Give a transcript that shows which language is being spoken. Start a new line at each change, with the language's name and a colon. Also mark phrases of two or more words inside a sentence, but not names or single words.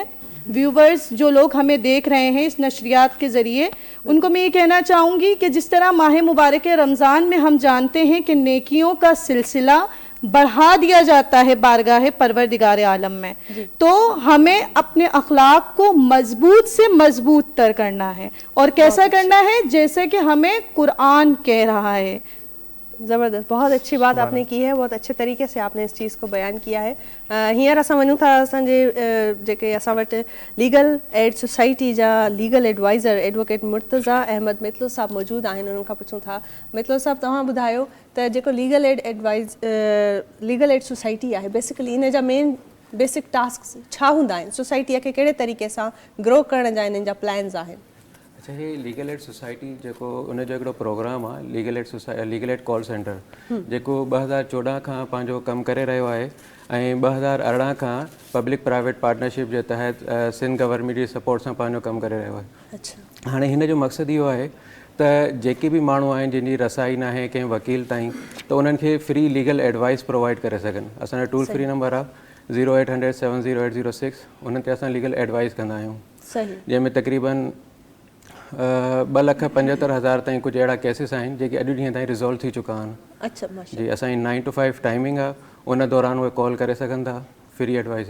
Urdu: ویورز جو لوگ ہمیں دیکھ رہے ہیں اس نشریات کے ذریعے، ان کو میں یہ کہنا چاہوں گی کہ جس طرح ماہ مبارک رمضان میں ہم جانتے ہیں کہ نیکیوں کا سلسلہ بڑھا دیا جاتا ہے بارگاہ پروردگار عالم میں، تو ہمیں اپنے اخلاق کو مضبوط سے مضبوط تر کرنا ہے. اور کیسا کرنا ہے? جیسے کہ ہمیں قرآن کہہ رہا ہے. زبردست، بہت اچھی بات آپ نے کی ہے، بہت اچھے طریقے سے آپ نے اس چیز کو بیان کیا ہے.
Sindhi: हींअर असां वञूं था असांजे जेके असां वटि
English: legal aid society
Sindhi: जा
English: legal advisor advocate
Sindhi: मुर्तज़ा अहमद मितलो साहब मौजूदु आहिनि, उन्हनि खां पुछूं था। मितलो साहब, तव्हां ॿुधायो त जेको
English: legal aid society
Sindhi: आहे, बेसिकली इन जा
English: main basic task
Sindhi: छा हूंदा आहिनि? सोसाइटीअ खे कहिड़े तरीक़े सां ग्रो करण जा इन्हनि जा प्लान्स आहिनि? अच्छा, ये
English: legal aid society
Sindhi: जेको उन जो हिकिड़ो प्रोग्राम आहे
English: legal aid call center,
Sindhi: जेको 2014 खां पंहिंजो कमु करे रहियो आहे ऐं 2018 खां
English: public private partnership
Sindhi: जे तहत सिंध गवर्नमेंट जी सपोर्ट सां पंहिंजो कमु करे रहियो आहे। अच्छा, हाणे हिन जो मक़सदु इहो आहे त जेके बि माण्हू आहिनि जिन जी रसाई न आहे कंहिं वकील ताईं, त उन्हनि खे
English: free legal advice provide
Sindhi: करे सघनि। असांजो
English: toll free number
Sindhi: आहे 0800 708006, उन्हनि ते असां
English: legal advice
Sindhi: कंदा आहियूं। सही जंहिंमें तक़रीबन 2,75,000 ताईं कुझु अहिड़ा केसिस आहिनि जेके अॼु ॾींहं ताईं रिज़ॉल्व थी चुका आहिनि। अच्छा माशा जी असांजी 9 to 5 टाइमिंग आहे, उन दौरान उहे कॉल करे सघनि था
English: free advice.